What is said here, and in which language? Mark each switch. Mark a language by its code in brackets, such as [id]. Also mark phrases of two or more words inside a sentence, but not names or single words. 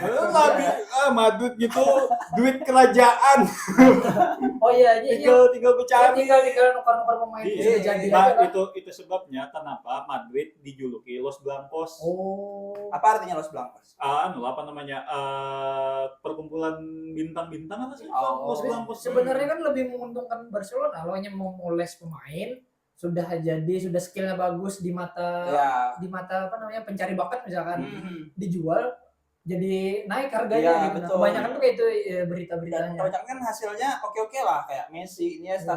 [id] Madrid gitu duit kerajaan. Oh iya, ini tinggal bercanda. tinggal nukar-nukar pemain Iya, sudah jadi nah, aja kan. itu sebabnya kenapa Madrid dijuluki Los Blancos. Oh. Apa artinya Los Blancos? Apa namanya? Perkumpulan bintang-bintang apa sih? Oh. Los Blancos. Sebenarnya kan lebih menguntungkan Barcelona kalau hanya mau moles pemain sudah skillnya bagus di mata apa namanya pencari bakat misalkan dijual jadi naik harganya Iya, gitu. Nah, betul. kebanyakan tuh kayak itu Dan berita-beritanya. kebanyakan kan hasilnya oke lah kayak Messi, Iniesta,